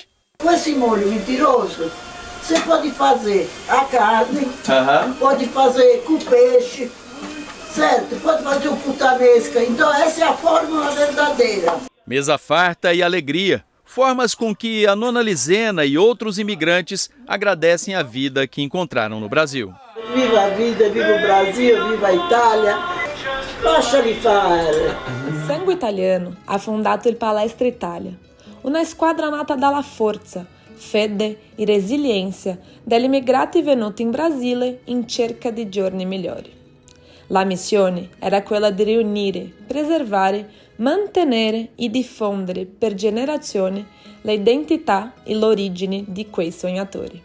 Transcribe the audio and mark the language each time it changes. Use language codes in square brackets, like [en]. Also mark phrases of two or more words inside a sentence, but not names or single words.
[pt] Com esse molho mentiroso, você pode fazer a carne, pode fazer com peixe, certo? Pode fazer o putanesca. Então essa é a fórmula verdadeira. Mesa farta e alegria. Formas com que a Nona Lisena e outros imigrantes agradecem a vida que encontraram no Brasil. Viva a vida, viva o Brasil, viva a Itália. [it] Lasciali fare. Il sangue italiano ha fondato il Palestra Italia, una squadra nata dalla forza, fede e resilienza degli immigrati venuti in Brasile in cerca di giorni migliori. La missione era quella di riunire, preservare, mantenere e diffondere per generazioni l'identità e l'origine di quei sognatori.